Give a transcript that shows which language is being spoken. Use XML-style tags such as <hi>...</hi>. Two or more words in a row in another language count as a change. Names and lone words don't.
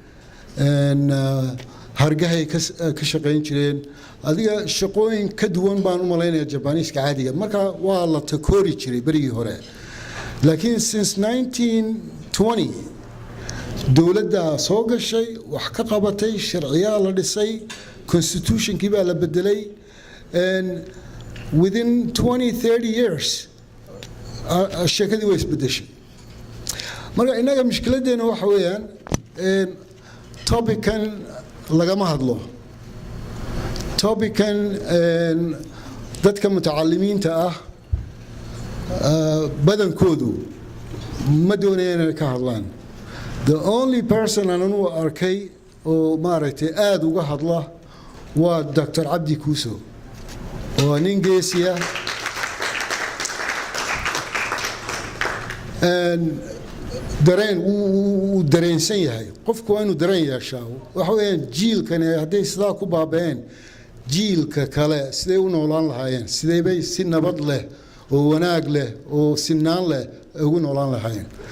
<so>hargahay ka shaqeyn jireen adiga shaqooyin ka duwan baan u maleynayaa Japanese-ka caadiga marka waa la takoori jiray berigii hore laakiin since 1920 dowladda soo gashay wax ka qabatay sharciyaa la dhisay constitution-kii baa la bedelay</so> <en>and within 20-30 years</en> <so>sheekadii way isbedeshay marka inaga mushkiladeena waxa weeyaan topican lagama hadlo topican dadka mutacalimiinta ah badankoodu ma doonayaan inay ka hadlaan</so> <en>the only person</en> <so>aan u arkay oo maaragtay aad uga hadla waa Dr. Abdi Kuso oo nin geesiya dareen uu dareensan yahay qofku waa inuu dareen yeeshaa waxa weeyaan jiilkan hadday sidaa ku baabeen jiilka kale siday u noolaan lahaayeen sideebay si nabad leh oo wanaag leh oo sinaan leh ugu noolaan lahaayeen</so>